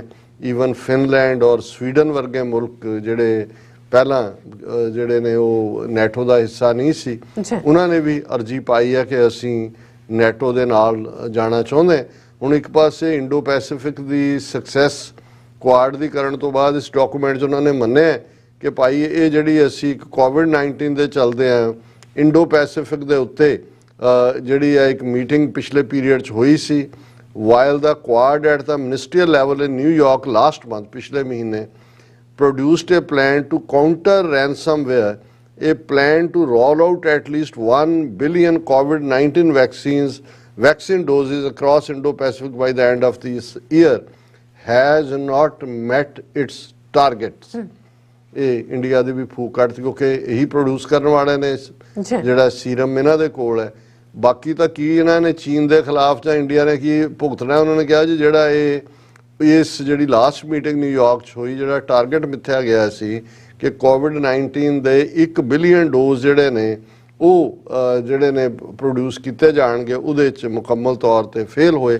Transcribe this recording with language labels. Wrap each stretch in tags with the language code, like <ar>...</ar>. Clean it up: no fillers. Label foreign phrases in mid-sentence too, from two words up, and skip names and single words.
<pa>ਈਵਨ ਫਿਨਲੈਂਡ ਔਰ ਸਵੀਡਨ ਵਰਗੇ ਮੁਲਕ ਜਿਹੜੇ ਪਹਿਲਾਂ ਜਿਹੜੇ ਨੇ ਉਹ ਨੈਟੋ ਦਾ ਹਿੱਸਾ ਨਹੀਂ ਸੀ, ਉਹਨਾਂ ਨੇ ਵੀ ਅਰਜੀ ਪਾਈ ਹੈ ਕਿ ਅਸੀਂ ਨੈਟੋ ਦੇ ਨਾਲ ਜਾਣਾ ਚਾਹੁੰਦੇ। ਹੁਣ ਇੱਕ ਪਾਸੇ ਇੰਡੋ ਪੈਸੀਫਿਕ ਦੀ ਸਕਸੈਸ ਕੁਆਡ ਦੀ ਕਰਨ ਤੋਂ ਬਾਅਦ ਇਸ ਡਾਕੂਮੈਂਟ 'ਚ ਉਹਨਾਂ ਨੇ ਮੰਨਿਆ ਕਿ ਭਾਈ ਇਹ ਜਿਹੜੀ ਅਸੀਂ ਕੋਵਿਡ-19 ਦੇ ਚੱਲਦੇ ਆ ਇੰਡੋ ਪੈਸੀਫਿਕ ਦੇ ਉੱਤੇ ਜਿਹੜੀ ਹੈ ਇੱਕ ਮੀਟਿੰਗ ਪਿਛਲੇ ਪੀਰੀਅਡ 'ਚ ਹੋਈ ਸੀ,</pa> <en>while the Quad at the ministerial level in New York last month,</en> <hi>पिछले महीने,</hi> <en>produced a plan to counter ransomware, a plan to roll out at least 1 billion COVID-19 vaccine doses across Indo-Pacific by the end of this year, has not met its targets.</en> <pa>ਇਹ ਇੰਡੀਆ ਦੀ ਵੀ ਫੂਕ ਕੱਢਤੀ ਕਿਉਂਕਿ ਇਹੀ ਪ੍ਰੋਡਿਊਸ ਕਰਨ ਵਾਲੇ ਨੇ ਜਿਹੜਾ ਸੀਰਮ ਇਹਨਾਂ ਦੇ ਕੋਲ ਹੈ। ਬਾਕੀ ਤਾਂ ਕੀ ਇਹਨਾਂ ਨੇ ਚੀਨ ਦੇ ਖਿਲਾਫ ਜਾਂ ਇੰਡੀਆ ਨੇ ਕੀ ਭੁਗਤਣਾ। ਉਹਨਾਂ ਨੇ ਕਿਹਾ ਜੀ ਜਿਹੜਾ ਇਸ ਜਿਹੜੀ</pa> <en>last meeting</en> <pa>ਨਿਊਯਾਰਕ 'ਚ ਹੋਈ, ਜਿਹੜਾ ਟਾਰਗੇਟ ਮਿੱਥਿਆ ਗਿਆ ਸੀ ਕਿ ਕੋਵਿਡ-19 ਦੇ 1 ਬਿਲੀਅਨ ਡੋਜ਼ ਜਿਹੜੇ ਨੇ ਉਹ ਜਿਹੜੇ ਨੇ ਪ੍ਰੋਡਿਊਸ ਕੀਤੇ ਜਾਣਗੇ, ਉਹਦੇ 'ਚ ਮੁਕੰਮਲ ਤੌਰ 'ਤੇ ਫੇਲ ਹੋਏ।</pa>